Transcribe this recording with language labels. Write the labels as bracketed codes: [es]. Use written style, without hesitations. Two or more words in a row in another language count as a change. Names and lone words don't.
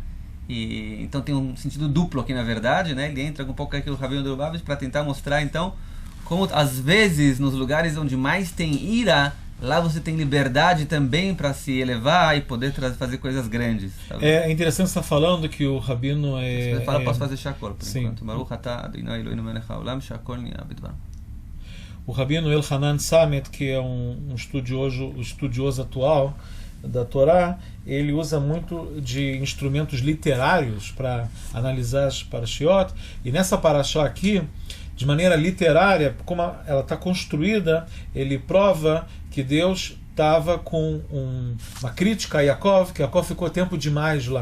[pt] E então tem um sentido duplo aqui, na verdade, né? Ele entra um pouco aqui no Rabino Lubavitch para tentar mostrar então como às vezes nos lugares onde mais tem ira, lá você tem liberdade também para se elevar e poder fazer coisas grandes. Sabe? É interessante você estar falando que o Rabino Você fala, posso fazer Shakol por enquanto. [he] ברוך אתה אדוני אלוהינו מלך העולם שהכל נהיה בדברו. [pt] O Rabino Elhanan Samet, que é um estudioso atual da Torá, ele usa muito de instrumentos literários para analisar as parashiot, e nessa parashá aqui, de maneira literária, como ela está construída, ele prova que Deus estava com uma crítica a Yaakov, que Yaakov ficou tempo demais lá.